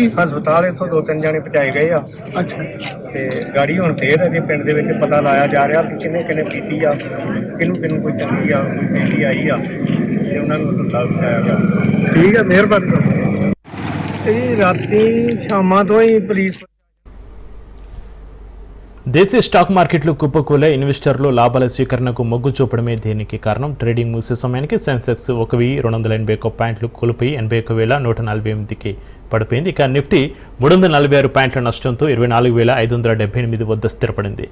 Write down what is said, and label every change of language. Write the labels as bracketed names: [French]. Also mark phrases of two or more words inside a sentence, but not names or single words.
[Punjabi] ਹਸਪਤਾਲ ਇੱਥੋਂ 2-3 ਜਾਣੇ ਪਹੁੰਚਾਏ ਗਏ ਆ ਅੱਛਾ। ਤੇ ਗਾੜੀ ਹੁਣ ਫੇਰ ਅਜੇ ਪਿੰਡ ਦੇ ਵਿੱਚ ਪਤਾ ਲਾਇਆ ਜਾ ਰਿਹਾ ਕਿ ਕਿਹਨੇ ਪੀਤੀ ਆ, ਕਿਹਨੂੰ ਕੋਈ ਚੰਗੀ ਆ ਕੋਈ ਪੀਤੀ ਆਈ ਆ ਤੇ ਉਹਨਾਂ ਨੂੰ ਹਸਪਤਾਲ ਪਹੁੰਚਾਇਆ ਗਿਆ। ਠੀਕ ਹੈ, ਮਿਹਰਬਾਨੀ। ਇਹ ਰਾਤੀ ਸ਼ਾਮਾਂ ਤੋਂ ਹੀ ਪੁਲਿਸ [Telugu] దేశీయ [English] stock markets [Telugu] కుప్పకూలే. ఇన్వెస్టర్లు లాభాల స్వీకరణకు మొగ్గు చూపడమే దీనికి కారణం. ట్రేడింగ్ ముగిసే సమయానికి సెన్సెక్స్ 1281 పాయింట్లు కూలిపోయి 81,148కి పడిపోయింది. ఇక నిఫ్టీ 346 పాయింట్ల నష్టంతో 24,578 వద్ద స్థిరపడింది.